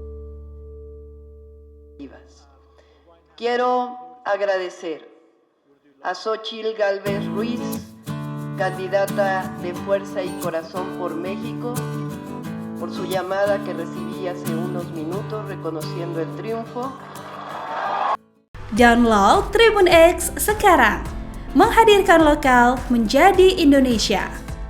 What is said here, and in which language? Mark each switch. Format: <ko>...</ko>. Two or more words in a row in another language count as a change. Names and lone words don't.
<es>Quiero agradecer a Xóchitl Gálvez Ruiz, candidata de Fuerza y Corazón por México, por su llamada que recibí hace unos minutos reconociendo el triunfo.</es> <id>Download Tribun X sekarang. Menghadirkan lokal menjadi Indonesia.</id>